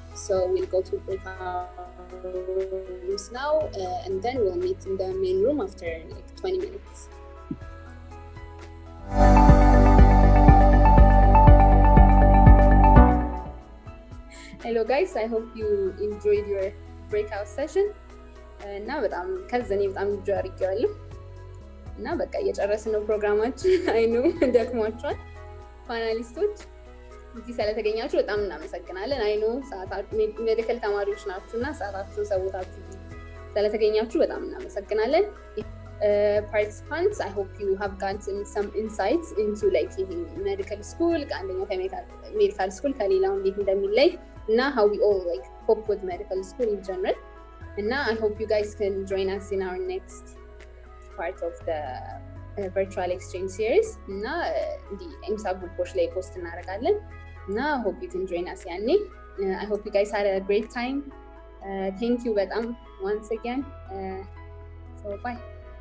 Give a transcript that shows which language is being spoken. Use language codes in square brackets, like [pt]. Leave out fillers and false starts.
[en] So we'll go to breakout rooms now, and then we'll meet in the main room after like 20 minutes. Hello guys, I hope you enjoyed your breakout session. [am] እና በጣም ከዘኔ በጣም እንጆይ አድርጌዋለሁ እና በቃ እየጨረስን ነው ፕሮግራማችን። አይኑ ደክሟችኋል። ፓናሊስቶች እዚህ ስለተገኛችሁ በጣም እናመሰግናለን። አይኑ ሜዲካል ተማሪዎች ናችሁና ሰዓታችሁን ሰውታችሁ ስለተገኛችሁ በጣም እናመሰግናለን። [en] Participants, I hope you have gotten some insights into like medical school [am] ከአንደኛው ከሜዲካል ስኩል ከሌላው እንዴት እንደሚለይ እና [en] how we all like cope with medical school in general. And I hope you guys can join us in our next part of the virtual exchange series. Na the MSA group ላይ post [am] እናደርጋለን እና [en] hope you can join us ያኔ. I hope you guys had a great time. Thank you በጣም once again. So bye.